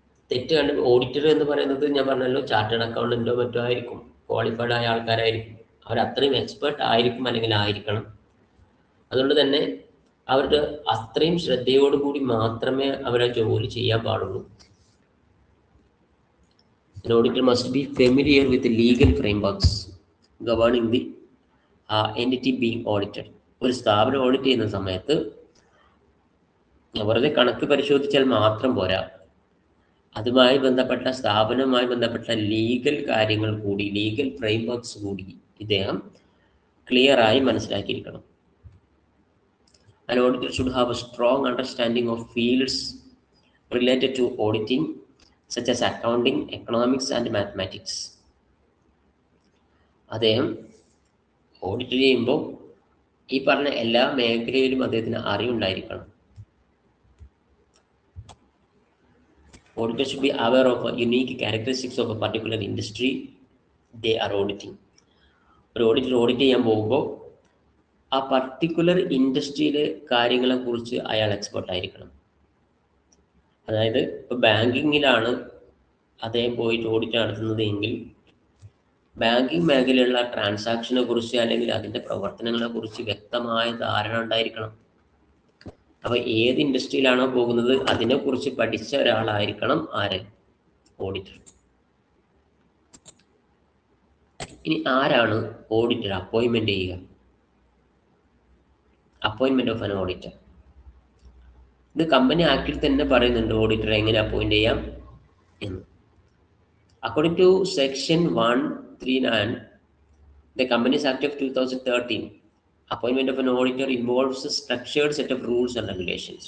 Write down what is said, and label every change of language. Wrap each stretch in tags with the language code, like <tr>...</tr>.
<ml>തെറ്റ് ഓഡിറ്റർ എന്ന് പറയുന്നത് ഞാൻ പറഞ്ഞല്ലോ, ചാർട്ടേഡ് അക്കൗണ്ടന്റോ മറ്റോ ആയിരിക്കും, ക്വാളിഫൈഡ് ആയ ആൾക്കാരായിരിക്കും. അവർ അത്രയും എക്സ്പേർട്ട് ആയിരിക്കും അല്ലെങ്കിൽ ആയിരിക്കണം. അതുകൊണ്ട് തന്നെ അവരുടെ അത്രയും ശ്രദ്ധയോടുകൂടി മാത്രമേ അവർ ആ ജോലി ചെയ്യാൻ പാടുള്ളൂ.</ml> <en>An auditor must be familiar with the legal frameworks governing the entity being audited.</en> <ml>ഒരു സ്ഥാപനം ഓഡിറ്റ് ചെയ്യുന്ന സമയത്ത് വെറുതെ കണക്ക് പരിശോധിച്ചാൽ മാത്രം പോരാ, അതുമായി ബന്ധപ്പെട്ട സ്ഥാപനവുമായി ബന്ധപ്പെട്ട ലീഗൽ കാര്യങ്ങൾ കൂടി, ലീഗൽ ഫ്രെയിംവർക്സ് കൂടി ഇദ്ദേഹം ക്ലിയറായി മനസ്സിലാക്കിയിരിക്കണം.</ml> <en>An auditor should have a strong understanding of fields related to auditing such as accounting, economics and mathematics.</en> <ml>അദ്ദേഹം ഓഡിറ്റ് ചെയ്യുമ്പോൾ ഈ പറഞ്ഞ എല്ലാ മേഖലയിലും അദ്ദേഹത്തിന് അറിവുണ്ടായിരിക്കണം.</ml> <en>Auditor should be aware of unique characteristics of a particular industry they are auditing.</en> <ml>ഒരു auditor audit ചെയ്യാൻ പോകുമ്പോൾ ആ പർട്ടിക്കുലർ ഇൻഡസ്ട്രിയിലെ കാര്യങ്ങളെക്കുറിച്ച് അയാൾ എക്സ്പെർട്ട് ആയിരിക്കണം. അതായത് ഇപ്പോൾ ബാങ്കിങ്ങിലാണ് അദ്ദേഹം പോയിട്ട് ഓഡിറ്റ് നടത്തുന്നത് എങ്കിൽ ബാങ്കിങ് മേഖലയിലുള്ള ട്രാൻസാക്ഷനെ കുറിച്ച് അല്ലെങ്കിൽ അതിൻ്റെ പ്രവർത്തനങ്ങളെ കുറിച്ച് വ്യക്തമായ ധാരണ ഉണ്ടായിരിക്കണം. അപ്പോൾ ഏത് ഇൻഡസ്ട്രിയിലാണോ പോകുന്നത് അതിനെക്കുറിച്ച് പഠിച്ച ഒരാളായിരിക്കണം ആര്? ഓഡിറ്റർ. ഇനി ആരാണ് ഓഡിറ്റർ അപ്പോയിൻമെന്റ് ചെയ്യുക?</ml> <en>അപ്പോയിൻമെന്റ് of an auditor.</en> <ml>ഇത് കമ്പനി ആക്ടിൽ തന്നെ പറയുന്നുണ്ട് ഓഡിറ്ററെ എങ്ങനെ അപ്പോയിന്റ് ചെയ്യാം എന്ന്.</ml> <en>According to section 139 the Companies Act of 2013, appointment of an auditor involves a structured set of rules and regulations.</en>